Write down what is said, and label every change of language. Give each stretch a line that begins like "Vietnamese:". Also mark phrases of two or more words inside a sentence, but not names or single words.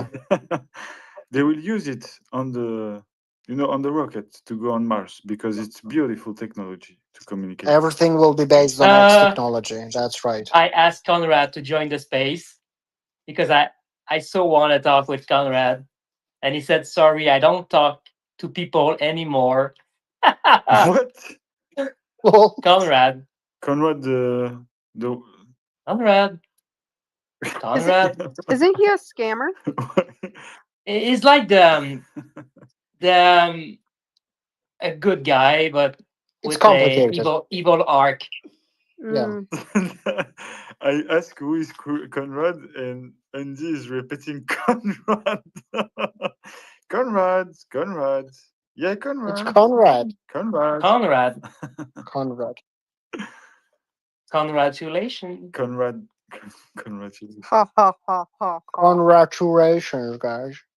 English: They will use it on the, on the rocket to go on Mars because it's beautiful technology to communicate. Everything will be based on X technology. That's right. I asked Conrad to join the space because I so want to talk with Conrad, and he said, "Sorry, I don't talk to people anymore." What? Conrad. Conrad, the Conrad. Conrad. Isn't he a scammer? He's like the a good guy, but It's with a complicated. evil arc. Yeah. I asked who is Conrad, and Andy is repeating Conrad. Conrad. Yeah, Conrad. It's Conrad. Conrad. Conrad. Conrad. Congratulations. Congratulations. Ha ha ha ha ha. Congratulations, guys.